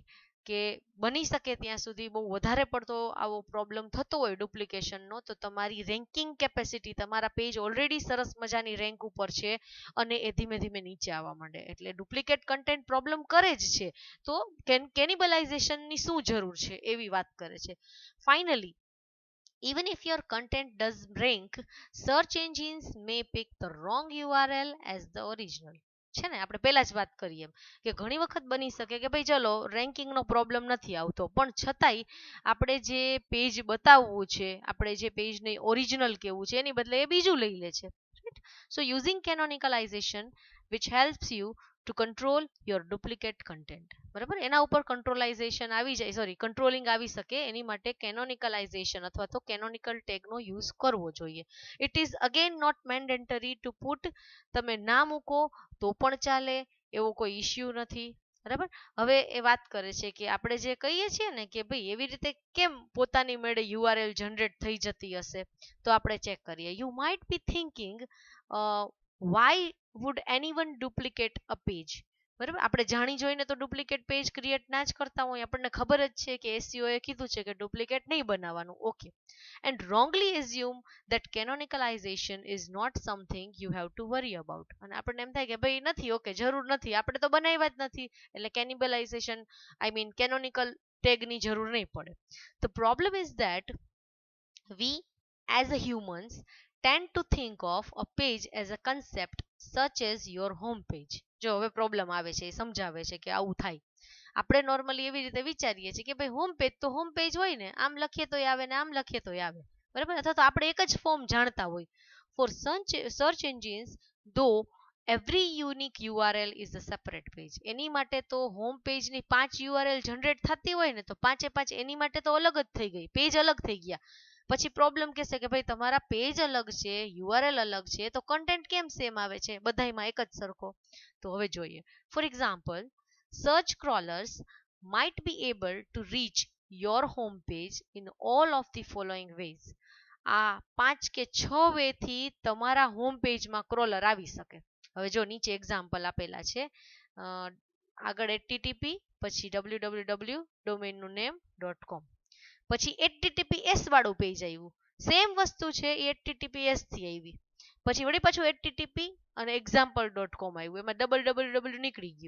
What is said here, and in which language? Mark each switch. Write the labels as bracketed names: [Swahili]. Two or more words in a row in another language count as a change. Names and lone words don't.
[Gujarati] કે બની શકે ત્યાં સુધી બહુ વધારે પડતો આવો પ્રોબ્લેમ થતો હોય ડુપ્લિકેશનનો, તો તમારી [English] ranking capacity, [Gujarati] તમારા પેજ ઓલરેડી સરસ મજાની રેન્ક ઉપર છે અને એ ધીમે ધીમે નીચે આવવા માંડે, એટલે [English] duplicate content problem [Gujarati] કરે જ છે. તો કેનિબલાઇઝેશનની શું જરૂર છે એવી વાત કરે છે. ફાઇનલી, [English] even if your content does rank, search engines may pick the wrong URL as the original. [Gujarati] છે ને, આપણે પહેલા જ વાત કરીએ એમ કે ઘણી વખત બની શકે કે ભાઈ ચલો રેન્કિંગનો પ્રોબ્લેમ નથી આવતો, પણ છતાંય આપણે જે પેજ બતાવવું છે, આપણે જે પેજને ઓરિજિનલ કેવું છે એની બદલે એ બીજું લઈ લે છે. [English] so using canonicalization which helps you to control your duplicate content. [Gujarati] બરાબર, એના ઉપર કંટ્રોલાઇઝેશન આવી જાય, સોરી કંટ્રોલિંગ આવી શકે, એની માટે કેનોનિકલાઇઝેશન અથવા તો કેનોનિકલ ટેગનો યુઝ કરવો જોઈએ. [English] it is again not mandatory to put, [Gujarati] તમે ના મૂકો તો પણ ચાલે, એવો કોઈ ઇશ્યુ નથી. બરાબર, હવે એ વાત કરે છે કે આપણે જે કહીએ છીએ ને કે ભાઈ એવી રીતે કેમ પોતાની મેળે યુઆરએલ જનરેટ થઈ જતી હશે, તો આપણે ચેક કરીએ. [English] you might be thinking why would anyone duplicate a page? [Gujarati] બરાબર, આપણે જાણી જોઈને તો [English] duplicate page create [Gujarati] ના જ કરતા હોય, આપણને ખબર જ છે કે એસસીઓ એ કીધું છે કે ડુપ્લિકેટ નહીં બનાવવાનું. [English] okay, and wrongly assume that canonicalization is not something you have to worry about. [Gujarati] અને આપણને એમ થાય કે ભાઈ નથી, ઓકે જરૂર નથી, આપણે તો બનાવ્યા જ નથી, એટલે કેનિબલાઇઝેશન [English] I mean [Gujarati] કેનોનિકલ ટેગની જરૂર નહીં પડે. [English] The problem is that we as a humans tend to think of a page as a concept such as your home page. [Gujarati] જો હવે પ્રોબ્લેમ આવે છે, એ સમજાવે છે કે આવું થાય. આપણે નોર્મલી એવી રીતે વિચારીએ છીએ કે ભાઈ હોમ પેજ તો હોમ પેજ હોય ને, આમ લખીએ તો આવે ને આમ લખીએ તો આવે. બરાબર, અથવા તો આપણે એક જ ફોર્મ જાણતા હોય. [English] for search engines though every unique URL is a separate page. [Gujarati] એની માટે તો હોમ પેજની 5 યુઆરએલ જનરેટ થતી હોય ને તો પાંચે પાંચ એની માટે તો અલગ જ થઈ ગઈ, પેજ અલગ થઈ ગયા. પછી પ્રોબ્લેમ કહેશે કે ભાઈ તમારા પેજ અલગ છે, યુઆરએલ અલગ છે, તો કન્ટેન્ટ કેમ સેમ આવે છે બધાયમાં એક જ સરખો? તો હવે જોઈએ. [English] for example, search crawlers might be able to reach your home page in all of the following ways. [Gujarati] આ 5 કે 6 વે થી તમારા હોમ પેજમાં ક્રોલર આવી શકે. હવે જો નીચે એક્ઝામ્પલ આપેલા છે, આગળ http, પછી www ડોમેનનું નેમ .com, પછી https વાળું પેજ આવ્યું, સેમ વસ્તુ છે એ https થી આવી, પછી વળી પાછું http અને example.com આવ્યું, એમાં www નીકળી ગયું.